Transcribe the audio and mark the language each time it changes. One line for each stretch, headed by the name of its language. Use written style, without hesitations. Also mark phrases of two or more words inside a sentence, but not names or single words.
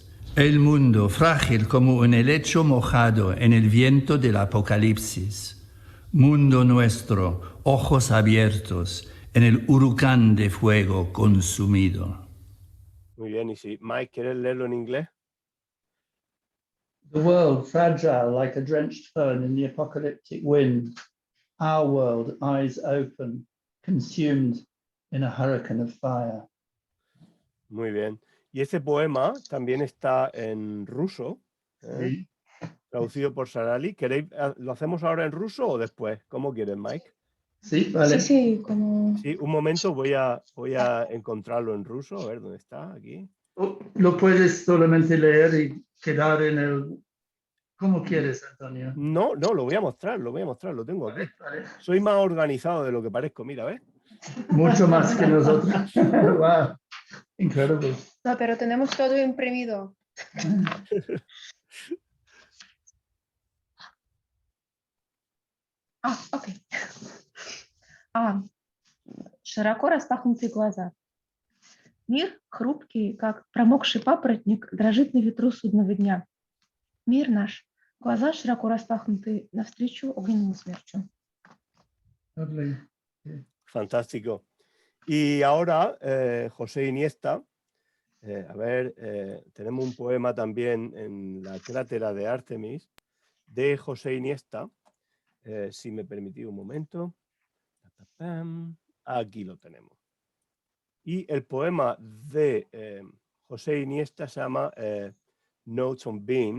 Spanish: El mundo frágil como un helecho mojado en el viento del apocalipsis. Mundo nuestro, ojos abiertos en el huracán de fuego consumido. Muy bien, y si Mike, ¿quieres leerlo en inglés?
English: The world fragile like a drenched fern in the apocalyptic wind. Our world, eyes open, consumed in a hurricane of fire.
Spanish: Muy bien. Y este poema también está en ruso, Sí. traducido por Sarali. ¿Lo hacemos ahora en ruso o después? ¿Cómo quieres, Mike? Sí, vale. Sí, como... Sí, un momento, voy a encontrarlo en ruso. A ver, ¿dónde está? Aquí. Lo puedes solamente leer y quedar en el... ¿Cómo quieres, Antonio? No, lo voy a mostrar, lo tengo aquí. Vale. Soy más organizado de lo que parezco, mira, ¿ves? Mucho más que nosotros.
English: Wow, incredible.
Spanish: No, pero tenemos todo imprimido. Окей.
Russian: Широко распахнутые глаза. Мир, хрупкий, как промокший папоротник, дрожит на ветру судного дня. Мир наш. Глаза широко распахнуты навстречу огненному смерчу.
Spanish: Lovely. Fantástico. Y ahora, José Iniesta, tenemos un poema también en la crátera de Artemis de José Iniesta. Si me permitís un momento. Aquí lo tenemos. Y el poema de José Iniesta se llama Notes on Being.